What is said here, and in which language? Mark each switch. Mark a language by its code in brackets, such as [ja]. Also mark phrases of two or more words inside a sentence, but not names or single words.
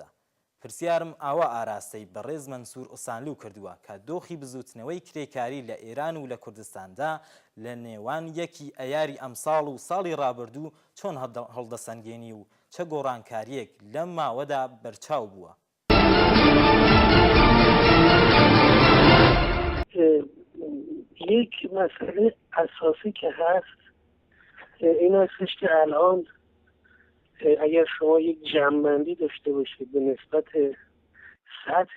[ckb] پرسیارم ئاوا ئاراستەی بەڕێز مەنسوور ئۆسانلو کردووە کە دۆخی بزوتنەوەی کرێکاری لە ئێران و لە کوردستاندا لە نێوان یەکی ئەیاری ئەمساڵ و ساڵی ڕابردوو چۆن هەڵدەسەنگێنی و چه گۆڕانکاریەک لەم ماوەدا بەرچاو بووە. [fa] یک مسئله اساسی که هست این هستش که الان اگر شما یک جمع‌بندی داشته باشید به نسبت سطح